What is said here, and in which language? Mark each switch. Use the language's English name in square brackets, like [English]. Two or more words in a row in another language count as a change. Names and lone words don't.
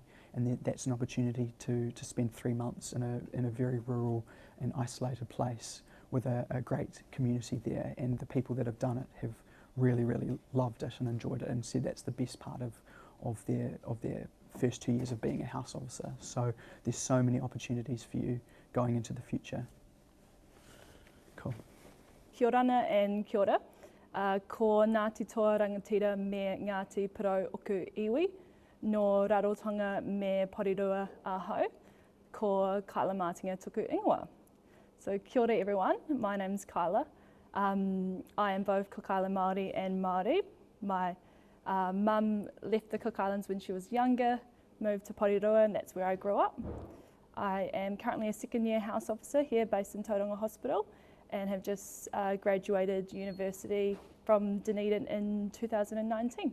[English] And that's an opportunity to spend 3 months in a very rural and isolated place with a great community there. And the people that have done it have really loved it and enjoyed it and said that's the best part of their first 2 years of being a house officer. So there's so many opportunities for you going into the future. Cool. [Rarotongan] Kia orana [Māori] and kia ora. Ko Ngāti Toa Rangatira me Ngāti Pirau Oku Iwi, no Rarotonga me Porirua Aho, ko Kyla Martinga Tuku Ingoa. [English] So [Māori] kia ora [English] everyone, my name's Kyla. I am both Cook Island Māori and Māori. My mum left the Cook Islands when she was younger, moved to Porirua, and that's where I grew up. I am currently a second-year house officer here based in Tauranga Hospital and have just graduated university from Dunedin in 2019.